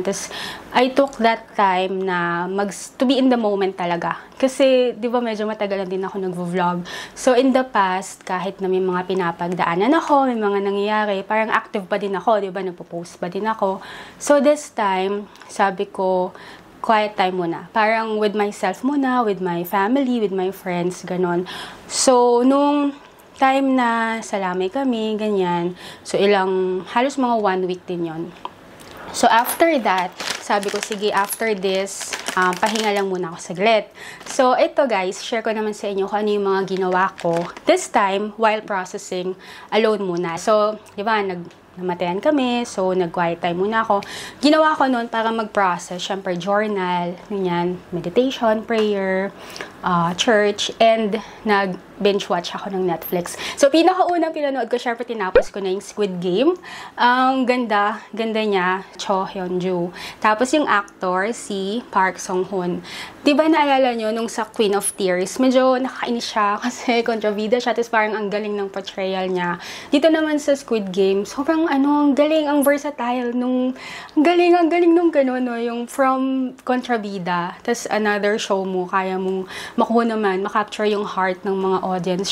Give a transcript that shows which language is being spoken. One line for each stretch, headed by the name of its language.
English: Tapos, I took that time na to be in the moment talaga.
Filipino: Kasi, di ba, medyo matagal din ako nag-vlog. So,
English: in the past,
Filipino: kahit na may mga pinapagdaanan ako, may mga nangyayari, parang active pa din ako, di ba, nagpo-post pa din ako. So, this time, sabi ko,
English: quiet time
Filipino: muna. Parang with myself muna,
English: with my family, with my friends,
Filipino: ganon. So, nung time na salamay kami, ganyan. So, halos mga 1 week din yon. So, after that, sabi ko, sige, after this, pahinga lang muna ako saglit. So, ito guys, share ko naman sa inyo kung ano yung mga ginawa ko.
English: This time, while processing, alone
Filipino: muna. So, di ba, namatayan kami, so nag-quiet time muna ako. Ginawa ko noon para mag-process, syempre journal, ganyan, meditation, prayer, church, and nag-binge watch ako ng Netflix. So, pinakaunang pinanood ko, syempre tinapos ko na yung Squid Game. Ang ganda niya, Cho Hyun-joo. Tapos yung actor, si Park Sung-hoon. Diba naalala nyo, nung sa Queen of Tears, medyo nakakainis siya kasi kontrabida siya, tapos parang ang galing ng portrayal niya. Dito naman sa Squid Game, sobrang ang galing, ang versatile, ang galing nung gano'n, no? Yung from kontrabida, tapos another show mo, kaya mong makuha naman, makapture yung heart ng mga audience.